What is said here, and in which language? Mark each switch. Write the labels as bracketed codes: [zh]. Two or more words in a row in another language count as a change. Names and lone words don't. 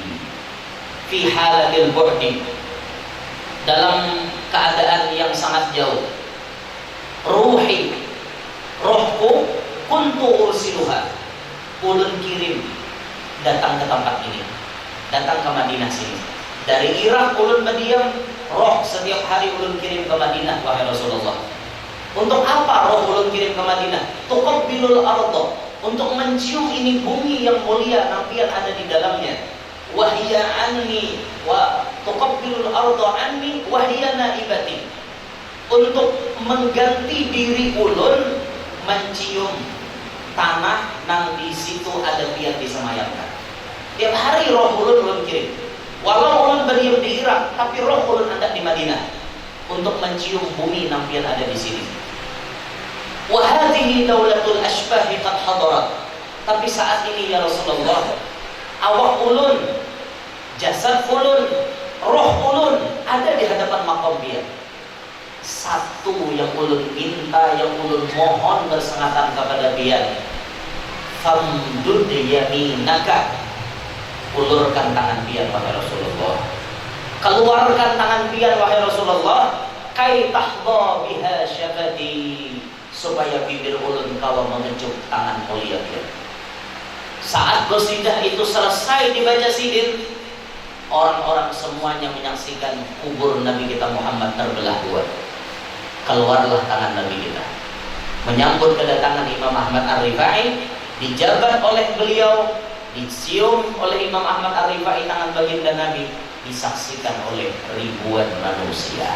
[ar] Fi halatil bu'di, [bjn] dalam keadaan yang sangat jauh, ruhi, rohku, [ar] kuntu ursiluha, [bjn] ulun kirim datang ke tempat ini, datang ke Madinah sini. Dari Irak ulun berdiam, roh setiap hari ulun kirim ke Madinah wahai Rasulullah. Untuk apa roh ulun kirim ke Madinah? [ar] Tuqabbilul arda, [bjn] untuk mencium ini bumi yang mulia nampian ada di dalamnya. [ar] Wahia anni wa tuqabbilul arda anni wa hiya naibati, [bjn] untuk mengganti diri ulun mencium tanah nang di situ ada pian disemayamkan. Tiap hari roh ulun kirim. Walau ulun berdiam di Irak, tapi roh ulun ada di Madinah untuk mencium bumi nang pian ada di sini. [ar] Wa hadhihi daulatul ashbahi qad hadarat. [bjn] Tapi saat ini ya Rasulullah, awak ulun, jasad ulun, roh ulun ada di hadapan makam dia. Satu yang ulun minta, yang ulun mohon bersengatan kepada dia, [ar] famdud yaminaka, [bjn] ulurkan tangan pian wahai Rasulullah, keluarkan tangan pian wahai Rasulullah, [ar] kai tahdha biha syafati, [bjn] supaya bibir ulun kalau mengecup tangan mulia pian. [id] Saat qasidah itu selesai dibaca sidin, orang-orang semuanya menyaksikan kubur Nabi kita Muhammad terbelah dua. Keluarlah tangan Nabi kita menyambut kedatangan Imam Ahmad Ar-Rifai, dijabat oleh beliau, dicium oleh Imam Ahmad Ar-Rifai tangan baginda Nabi, disaksikan oleh ribuan manusia.